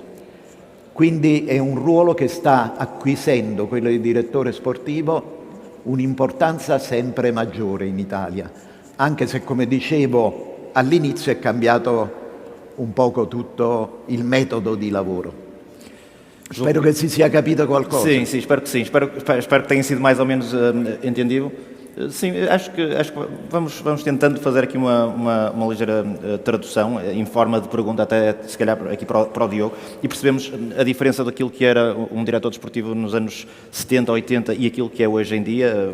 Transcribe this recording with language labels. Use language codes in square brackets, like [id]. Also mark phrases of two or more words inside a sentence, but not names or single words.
[it] Quindi è un ruolo che sta acquisendo, quello di direttore sportivo, un'importanza sempre maggiore in Italia, anche se, come dicevo, all'inizio è cambiato un poco tutto il metodo di lavoro. Spero che si sia capito qualcosa. [pt] Sim, espero que sim. Espero que tenha sido mais ou menos entendido. Sim, acho que vamos tentando fazer aqui uma ligeira tradução em forma de pergunta, até se calhar aqui para o Diogo, e percebemos a diferença daquilo que era um diretor desportivo nos anos 70, 80 e aquilo que é hoje em dia.